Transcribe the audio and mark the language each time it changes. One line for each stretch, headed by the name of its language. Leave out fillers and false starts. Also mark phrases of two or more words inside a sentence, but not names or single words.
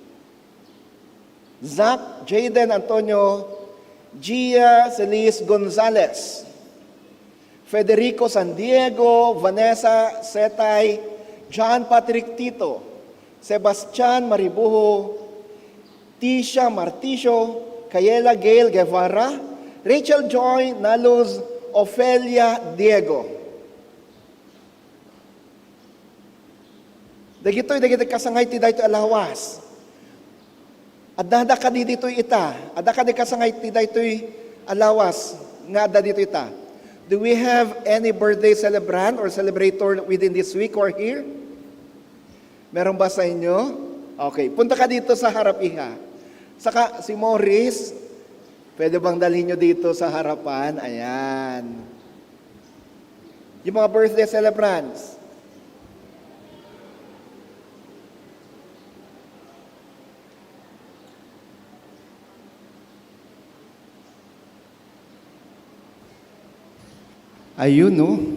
Iloko: Zach Jaden Antonio, Gia Celis Gonzalez, Federico San Diego, Vanessa Setay, John Patrick Tito, Sebastian Maribuho, Tisha Marticio, Kayela Gail Guevara, Rachel Joy Naluz, Ofelia Diego. Dagitoy kasangay ti daytoy alawas. Adda ka di ditoy ita. Adda ka di kasangay ti daytoy alawas nga adda dito ita.
English: Do we have any birthday celebrant or celebrator within this week or here?
Filipino: Meron ba sa inyo? Okay, punta ka dito sa harap iha. Saka si Morris, pwede bang dalhin nyo dito sa harapan? Ayan. Yung mga
English: birthday celebrants.
Filipino: Ayun, no?